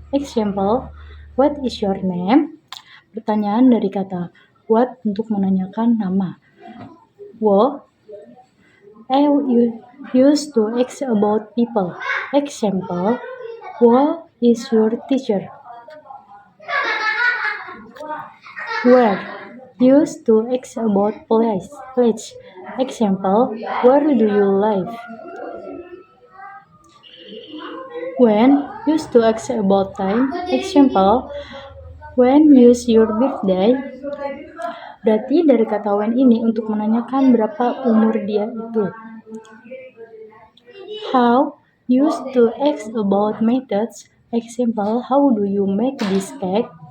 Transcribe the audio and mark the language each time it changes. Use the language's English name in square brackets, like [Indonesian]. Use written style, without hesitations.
[English] Example, what is your name? [Indonesian] Pertanyaan dari kata what untuk menanyakan nama. [English] I used to ask about people. Example, who is your teacher? Where used to ask about place. Example, where do you live? When used to ask about time. Example, when is your birthday? [Indonesian] Berarti dari kata when ini untuk menanyakan berapa umur dia itu. [English] How used to ask about methods. Example, how do you make this cake?